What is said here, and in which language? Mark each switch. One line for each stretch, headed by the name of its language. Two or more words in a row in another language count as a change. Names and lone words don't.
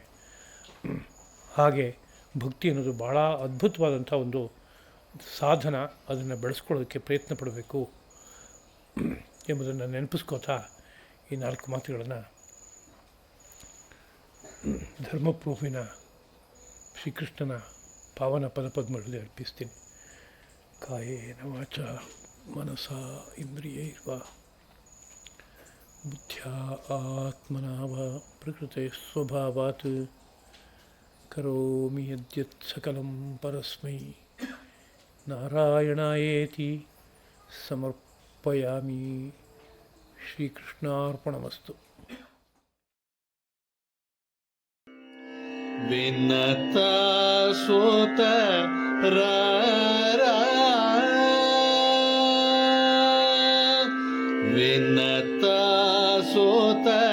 Kannada: ಹಾಗೆ ಭಕ್ತಿ ಅನ್ನೋದು ಭಾಳ ಅದ್ಭುತವಾದಂಥ ಒಂದು ಸಾಧನ. ಅದನ್ನು ಬೆಳೆಸ್ಕೊಳ್ಳೋದಕ್ಕೆ ಪ್ರಯತ್ನ ಪಡಬೇಕು ಎಂಬುದನ್ನು ನೆನಪಿಸ್ಕೋತಾ ಈ 4 ಮಾತುಗಳನ್ನು ಧರ್ಮಪ್ರಭುವಿನ ಶ್ರೀಕೃಷ್ಣನ ಪಾವನ ಪದಪದ್ಮಗಳಲ್ಲಿ ಅರ್ಪಿಸ್ತೀನಿ.
Sanskrit: ಕಾಯೇನ ವಾಚ ಮನಸಾ ಇಂದ್ರಿಯೈರ್ವಾ ಬುದ್ಧ್ಯಾ ಆತ್ಮನಾ ವಾ ಪ್ರಕೃತೆ ಸ್ವಭಾವಾತ್ ಕರೋಮಿ ಯದ್ಯತ್ ಸಕಲಂ ಪರಸ್ಮೈ ನಾರಾಯಣಾಯೇತಿ ಸಮರ್ಪಯಾಮಿ. ಶ್ರೀಕೃಷ್ಣಾರ್ಪಣಮಸ್ತು. ವಿನತ ಸೋತ ವಿನತ ಸೋತ